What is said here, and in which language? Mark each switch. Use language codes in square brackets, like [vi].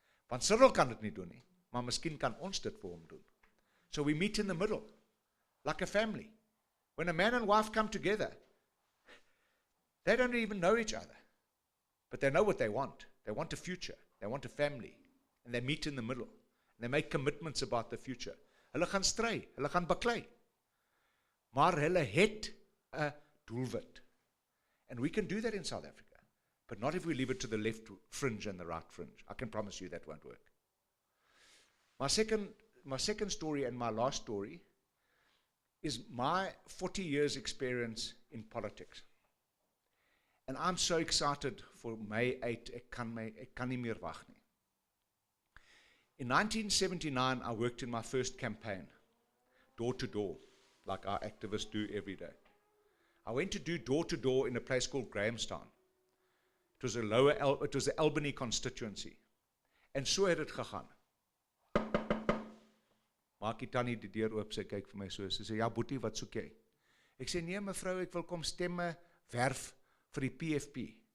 [af] Want Cyril kan dit nie doen nie, maar miskien kan ons dit vir hom doen. [en] So we meet in the middle, like a family. When a man and wife come together, they don't even know each other, but they know what they want. They want a future, they want a family, and they meet in the middle, and they make commitments about the future. [af] Hulle gaan stry, hulle gaan baklei, maar hulle het 'n doelwit. [en] And we can do that in South Africa, but not if we leave it to the left fringe and the right fringe. I can promise you that won't work. My second story and my last story is my 40 years experience in politics. And I'm so excited for May 8, [af] ek kan nie meer wag nie. [en] In 1979, I worked in my first campaign, door to door, like our activists do every day. I went to do door to door in a place called Grahamstown. It was the Albany constituency. [af] And so het dit gegaan. Maak die tannie die deur oop, sy kyk vir my so, sy sê, ja boetie, wat soek jy? Ek sê, nee mevrou, ek wil kom stemme werf vir die PFP.